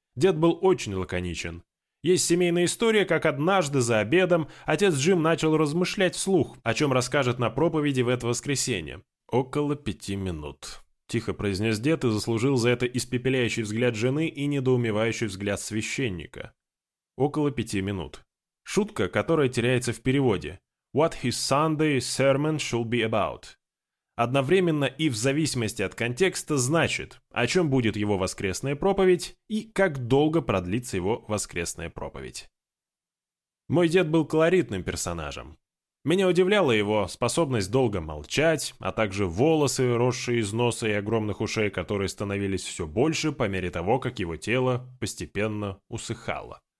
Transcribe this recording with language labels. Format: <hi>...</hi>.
<ru>Дед был очень лаконичен. Есть семейная история, как однажды за обедом отец Джим начал размышлять вслух, о чем расскажет на проповеди в это воскресенье. «Около 5 минут». Тихо произнес дед и заслужил за это испепеляющий взгляд жены и недоумевающий взгляд священника. Около 5 минут. Шутка, которая теряется в переводе.</ru> <en>What his Sunday sermon should be about.</en> <ru>Одновременно и в зависимости от контекста значит, о чем будет его воскресная проповедь и как долго продлится его воскресная проповедь. Мой дед был колоритным персонажем. Меня удивляла его способность долго молчать, а также волосы, росшие из носа и огромных ушей, которые становились все больше по мере того, как его тело постепенно усыхало.</ru>